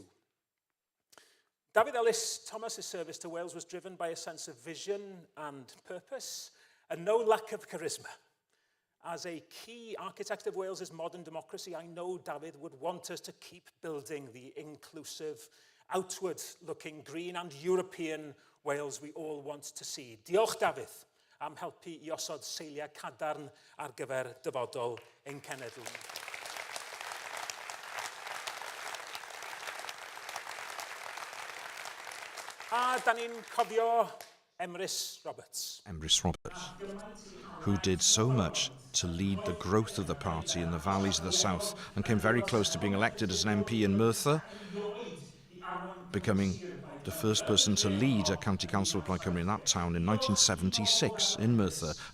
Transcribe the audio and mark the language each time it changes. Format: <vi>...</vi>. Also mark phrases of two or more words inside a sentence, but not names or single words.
<en>David Ellis Thomas's service to Wales was driven by a sense of vision and purpose, and no lack of charisma. As a key architect of Wales's modern democracy, I know David would want us to keep building the inclusive, outward-looking, green and European Wales we all want to see.</en> <cy>Diolch, David, am helpu I osod seiliau cadarn ar gyfer dyfodol ein cenedl. A da ni'n cofio Emrys Roberts.</cy> <en>Emrys Roberts, who did so much to lead the growth of the party in the valleys of the south and came very close to being elected as an MP in Merthyr, becoming the first person to lead a county council of Plaid Cymru in that town in 1976 in Merthyr.</en>